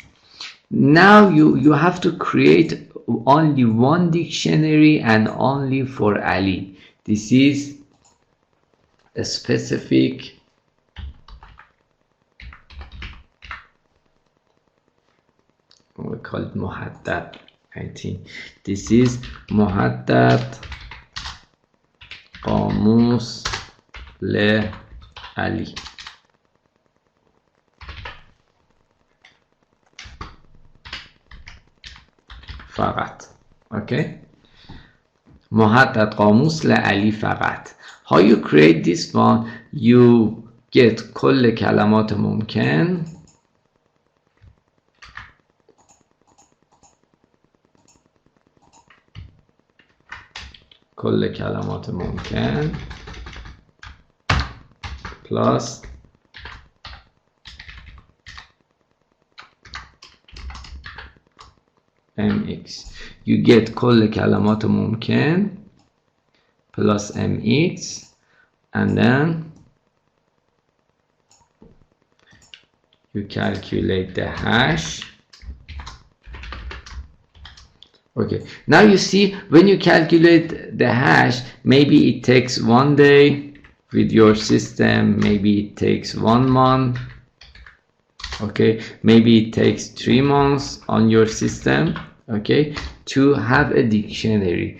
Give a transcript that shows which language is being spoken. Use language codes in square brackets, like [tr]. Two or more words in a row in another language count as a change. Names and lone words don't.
[en] Now you have to create only one dictionary and only for Ali. This is a specific we call it محدد. I think this is [ar] محدد قاموس لعلی. [en] فقط. [ar] Okay, محدد قاموس لعلی فقط. [en] How you create this one? You get [ar] كل کلمات ممکن كل کلمات ممکن [en] plus mx. You get [ar] كل کلمات ممکن [en] plus mx, and then you calculate the hash. Okay, now you see when you calculate the hash, maybe it takes 1 day with your system, maybe it takes 1 month, okay, maybe it takes 3 months on your system, okay, to have a dictionary.